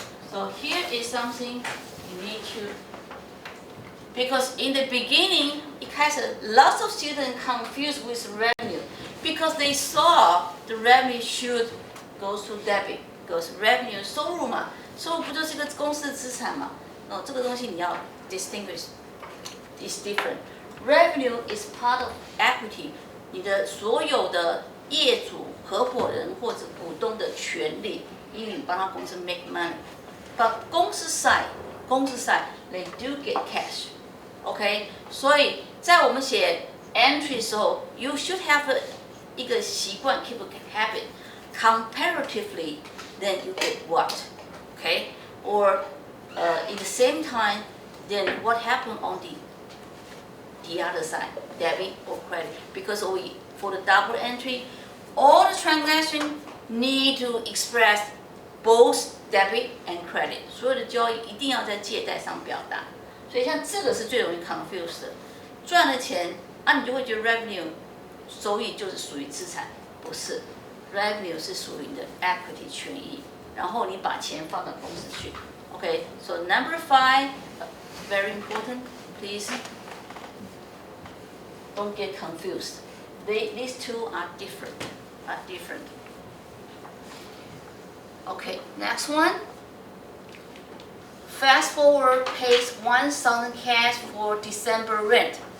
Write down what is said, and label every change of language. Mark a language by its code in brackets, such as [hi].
[en] So here is something you need to, because in the beginning, [zh] 一开始 [en] lots of students confused with revenue because they saw the revenue should go to debit, because revenue [zh] 收入嘛，收入不就是一个公司的资产嘛？这个东西你要 distinguish is different. [en] Revenue is part of equity. [zh] 你的所有的业主、合伙人或者股东的权利，因为你帮他公司 [en] make money. But 公司 side, they do get cash. [zh] OK， 所以在我们写 entry 的时候 ， [en] you should have [zh] 一个习惯 ， [en] keep a habit. Comparatively, then you get what? OK, or in the same time, then what happened on the other side, debit or credit? Because for the double entry, all the transactions need to express both debit and credit. [zh] 所有的交易一定要在借贷上表达。所以像这个是最容易 confuse 的，赚了钱你就会觉得 revenue 收益就是属于资产，不是 ，revenue 是属于你的 equity 权益，然后你把钱放到公司去。 [en] Okay, so number 5, very important. Please don't get confused. These two are different. Okay, next one. Fast forward pays 1,000 cash for December rent.